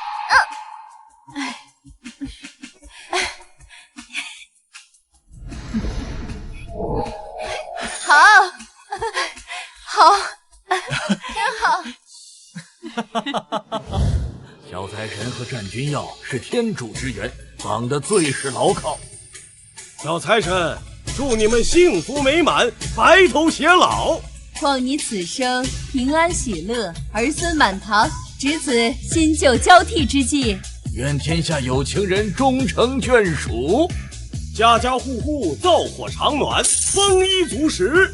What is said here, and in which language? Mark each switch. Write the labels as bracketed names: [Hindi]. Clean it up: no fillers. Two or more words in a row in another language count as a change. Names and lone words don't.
[Chinese] 好，真好。小财神和战君耀是天主之缘，绑得最是牢靠。小财神，祝你们幸福美滿，白頭偕老。望你此生平安喜樂，兒孫滿堂，值此新舊交替之際。願天下有情人終成眷屬，家家戶戶灶火常暖，豐衣足食。